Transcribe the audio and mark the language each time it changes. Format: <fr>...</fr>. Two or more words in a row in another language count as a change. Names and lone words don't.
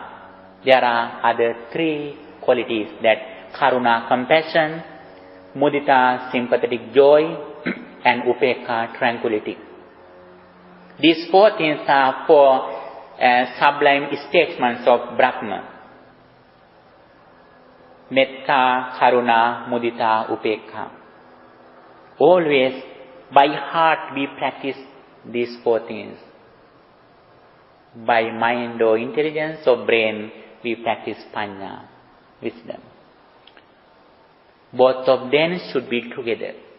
<en>There are other three qualities, that karuna, compassion, mudita, sympathetic joy, and upekkha, tranquility. These four things are four sublime statements of Brahma.</en> <pi>Metta, karuna, mudita, upekkha.</pi> <en>Always by heart we practice these four things. By mind or intelligence or brain we practice panya, wisdom. Both of them should be together.</en>